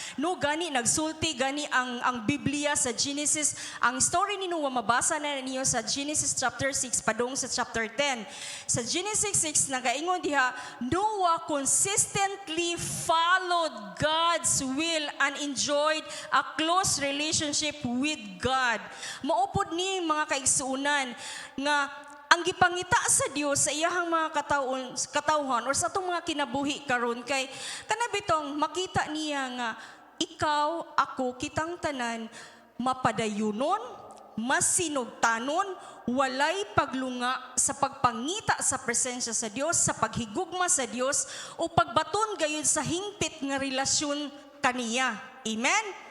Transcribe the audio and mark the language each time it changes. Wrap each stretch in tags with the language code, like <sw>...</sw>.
<ceb>No gani nagsulti gani ang Biblia sa Genesis. Ang story ni Noah mabasa na niyo sa Genesis chapter 6 padung sa chapter 10. Sa Genesis 6 nagaingon diha,</ceb> <en>Noah consistently followed God's will and enjoyed a close relationship with God.</en> <ceb>Maupod ni mga kaigsunan nga ang gipangita sa Dios sa iyahang mga katawhan or sa atong mga kinabuhi karon kay kanabitong makita niya nga ikaw, ako, kitang tanan mapadayunon, masinugtanon, walay paglunga sa pagpangita sa presensya sa Dios, sa paghigugma sa Dios o pagbaton gayud sa hingpit nga relasyon kaniya. Amen.</ceb>